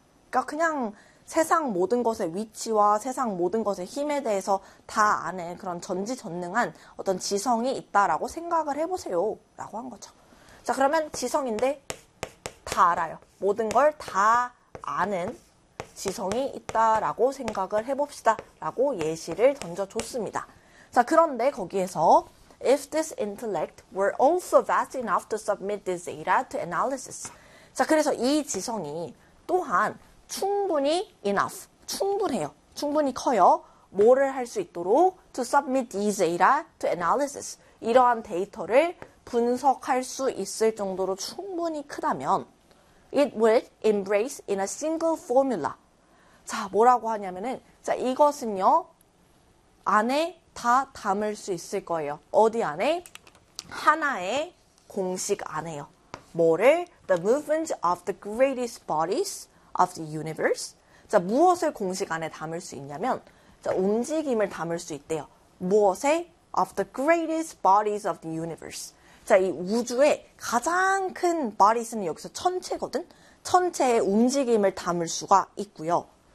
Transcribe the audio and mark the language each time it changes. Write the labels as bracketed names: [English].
[Korean] 그러니까 그냥 세상 모든 것의 위치와 세상 모든 것의 힘에 대해서 다 아는 그런 전지전능한 어떤 지성이 있다라고 생각을 해보세요. 라고 한 거죠. 자, 그러면 지성인데 다 알아요. 모든 걸다 아는 지성이 있다라고 생각을 해봅시다. 라고 예시를 던져줬습니다. 자, 그런데 거기에서 [English] If this intellect were also vast enough to submit this data to analysis. [Korean] 자, 그래서 이 지성이 또한 충분히 enough, 충분해요. 충분히 커요. 뭐를 할수 있도록 [English] to submit these data to analysis. [Korean] 이러한 데이터를 분석할 수 있을 정도로 충분히 크다면 [English] it would embrace in a single formula. [Korean] 자, 뭐라고 하냐면은 자, 이것은요. 안에 다 담을 수 있을 거예요. 어디 안에? 하나의 공식 안에요. 뭐를? [English] The movement of the greatest bodies of the universe. [Korean] 자, 무엇을 공식 안에 담을 수 있냐면, 자, 움직임을 담을 수 있대요. 무엇에? [English] Of the greatest bodies of the universe. [Korean] 자, 이 우주의 가장 큰 bodies는 여기서 천체거든? 천체의 움직임을 담을 수가 있고요.